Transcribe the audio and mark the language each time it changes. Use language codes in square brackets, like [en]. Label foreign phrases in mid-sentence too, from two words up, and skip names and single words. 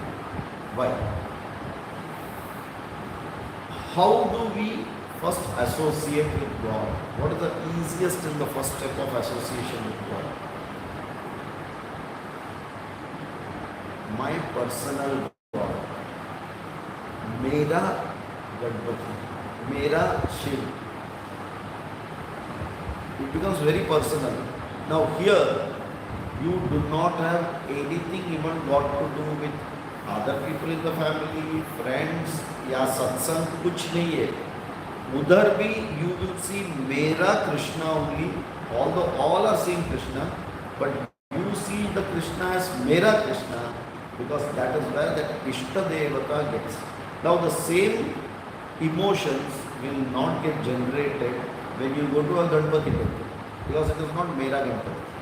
[en] Why? How do we first associate with God? What is the easiest and the first step of association with God? My personal God. [hi] मेरा गणपति। मेरा शिव. [en] It becomes very personal. Now here, you do not have anything even got to do with other people in the family, friends, [hi] या सत्संग कुछ नहीं है. [en] उधर भी you will see मेरा Krishna only, although all are saying Krishna, but you see the Krishna as मेरा Krishna, because that is where that Ishta Devata gets. Now the same emotions will not get generated when you go to a Ganpati temple, because it is not [hi] मेरा गणपति.